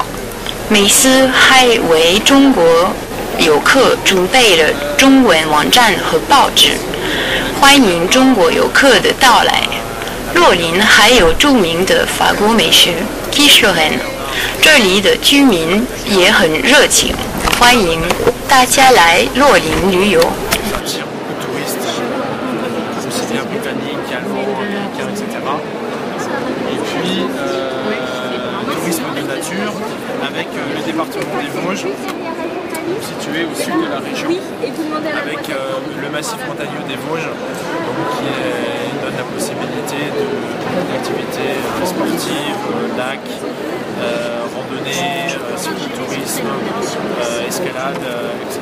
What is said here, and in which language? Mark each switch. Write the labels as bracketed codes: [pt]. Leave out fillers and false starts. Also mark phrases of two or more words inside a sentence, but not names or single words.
[zh] 梅斯还为中国游客准备了中文网站和报纸，欢迎中国游客的到来。洛林还有著名的法国美食 quiche Lorraine， 这里的居民也很热情，欢迎大家来洛林旅游。 [fr] avec le département des Vosges, situé au sud de la région, avec le massif montagneux des Vosges, qui donne la possibilité d'activités sportives, lac, randonnée, cyclotourisme, escalade, etc.